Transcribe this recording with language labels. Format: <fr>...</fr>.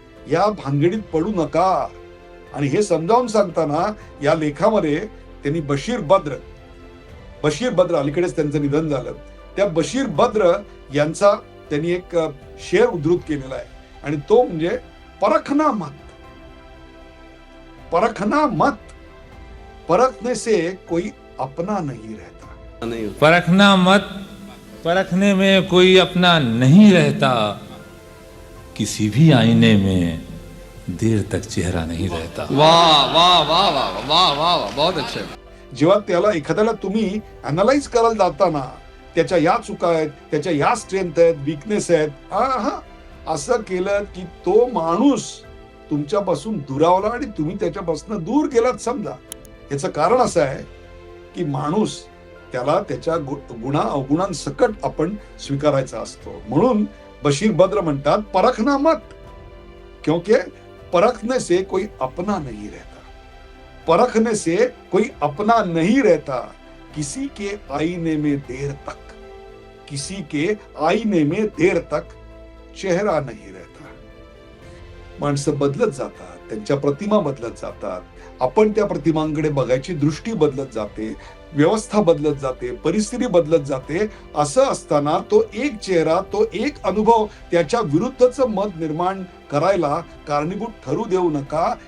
<mr>या भानगडीत पडू नका. आणि हे समजावून सांगताना या लेखामध्ये त्यांनी बशीर बद्र अलीकडेच त्यांचं निधन झालं, त्या बशीर बद्र यांचा त्यांनी एक शेर उद्धृत केलेला आहे आणि तो म्हणजे</mr> <hi>परखना मत, परखने से कोई अपना नहीं रहता. परखना मत, परखने में कोई अपना नहीं रहता, किसी भी आईने में देर तक चेहरा नहीं रहता. वाह वाह वाह वाह वाह वाह वाह, बहुत अच्छे.</hi> <mr>जेव्हा त्याला एखाद्याला तुम्ही अनालाइज करायला जाताना त्याच्या या चुका आहेत, त्याच्या या स्ट्रेंथ आहेत, विकनेस आहेत, असं केलं की तो माणूस तुमच्यापासून दुरावला आणि तुम्ही त्याच्यापासून दूर गेलात समजा. याचं कारण असं आहे की माणूस त्याला त्याच्या गुणा अवगुणांसकट आपण स्वीकारायचा असतो. म्हणून बशीर बद्र म्हणतात</mr> <hi>परखना मत, क्योंकि परखने से कोई अपना नहीं रहता. परखने से कोई अपना नहीं रहता, किसी के आईने में देर तक, किसी के आईने में देर तक चेहरा नहीं रहता.</hi> <mr>माणसं बदलत जातात, त्यांच्या प्रतिमा बदलत जातात, आपण त्या प्रतिमांकडे बघायची दृष्टी बदलत जाते, व्यवस्था बदलत जाते, परिस्थिती बदलत जाते. असं असताना तो एक चेहरा, तो एक अनुभव त्याच्या विरुद्धचं मत निर्माण करायला कारणीभूत ठरू देऊ नका.</mr>